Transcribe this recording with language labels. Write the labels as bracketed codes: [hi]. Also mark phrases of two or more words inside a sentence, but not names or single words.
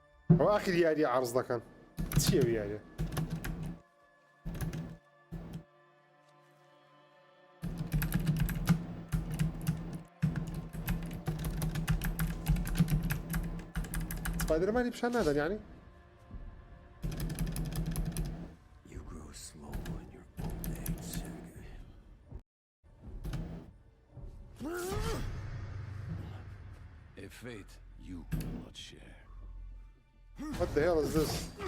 [ckb] ئەو ئاخر یاری عەرز دەکەن چییە یاریە سپایدەرمانی پیشان نادەن یعنی [en] Fate you will not share. What the hell is this?